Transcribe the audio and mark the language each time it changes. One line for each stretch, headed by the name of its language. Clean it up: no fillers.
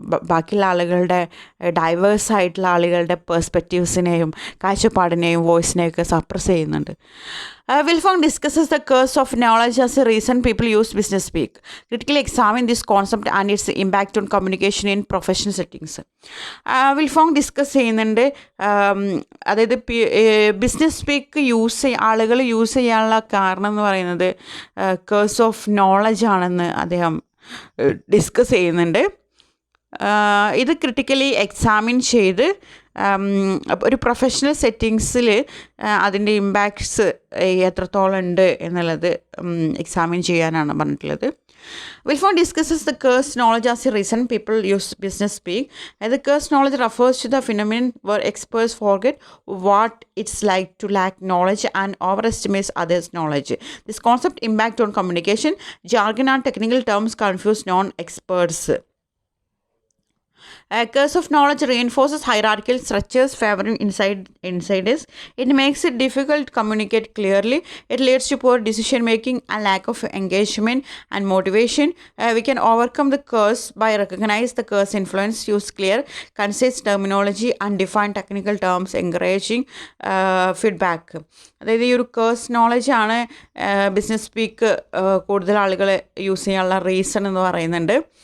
Malayalam: ബാക്കിയുള്ള ആളുകളുടെ, ഡൈവേഴ്സ് ആയിട്ടുള്ള ആളുകളുടെ പെർസ്പെക്റ്റീവ്സിനെയും കാഴ്ചപ്പാടിനെയും വോയിസിനെയൊക്കെ സപ്രസ് ചെയ്യുന്നുണ്ട്.
English: Wiltfong discusses the curse of knowledge as a reason people use business speak. Critically examine this concept and its impact on communication in professional settings.
Malayalam: Wiltfong discuss ചെയ്യുന്നുണ്ട്. അതായത് business speak ആളുകൾ use ചെയ്യാനുള്ള കാരണം എന്ന് പറയുന്നത് curse of knowledge ആണെന്ന് അദ്ദേഹം discuss ചെയ്യുന്നുണ്ട്. ഇത് ക്രിട്ടിക്കലി എക്സാമിൻ ചെയ്ത് ഒരു പ്രൊഫഷണൽ സെറ്റിങ്സിൽ അതിൻ്റെ ഇമ്പാക്ട്സ് എത്രത്തോളം ഉണ്ട് എന്നുള്ളത് എക്സാമിൻ ചെയ്യാനാണ് പറഞ്ഞിട്ടുള്ളത്.
English: Wiltfong discusses the cursed knowledge as a reason people use business speak. The cursed knowledge refers to the phenomenon where experts forget what it's like to lack knowledge and overestimates others' knowledge. This concept impact on communication. Jargon and technical terms confuse non-experts. Curse of knowledge reinforces hierarchical structures favoring insiders. It makes it difficult to communicate clearly. It leads to poor decision making and lack of engagement and motivation. We can overcome the curse by recognize the curse influence, use clear, concise terminology and define technical terms, encouraging feedback.
Malayalam: അതായത് ഈ ഒരു curse നോളജാണ് business speak കൂടുതൽ ആളുകൾ use ചെയ്യാനുള്ള reason എന്ന് പറയുന്നുണ്ട്.